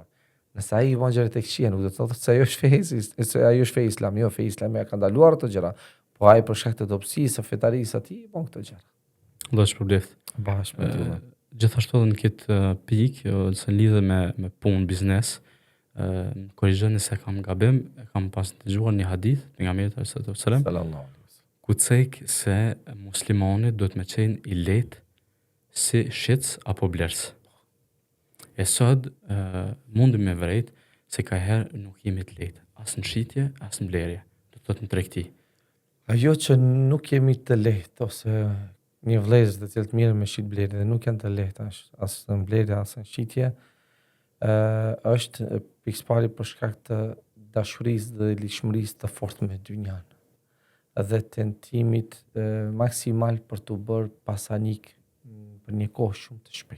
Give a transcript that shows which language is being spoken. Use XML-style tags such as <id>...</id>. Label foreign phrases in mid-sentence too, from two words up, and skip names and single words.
<sq>Nëse ai i bën gjëra tek këqija, nuk do të thotë se ajo është fe, se ajo është fe islami, jo fe islami ja ka ndaluar ato gjëra, po ai për shkak të dobësisë së fetarisë së tij i bën këto gjëra. Do të shpërbleft. Bashkë me ty. Gjithashtu edhe në këtë pikë, se lidhe me punë, biznes, korrigjoni nëse kam gabim, e kam pas dëgjuar një hadith pejgamberit</sq> <ar>صلى الله عليه وسلم, صلى الله عليه وسلم.</ar> <sq>ku thek se muslimani duhet me qenë i lehtë si shitës apo blers. E sot mundëm me vërejt se ka herë nuk jemi të lehtë, as në shitje, as në blerje, do të thotë në tregti. Ajo që nuk jemi të lehtë, ose një vëllezër të cilët mirë me shit blerje dhe nuk janë të lehta as në blerje as në shitje, është pikëpari për shkak të dashurisë dhe lishmërisë të fortë me dynjan dhe tentimit maksimal për të bërë pasanik për një kohë shumë të shpejtë.</sq>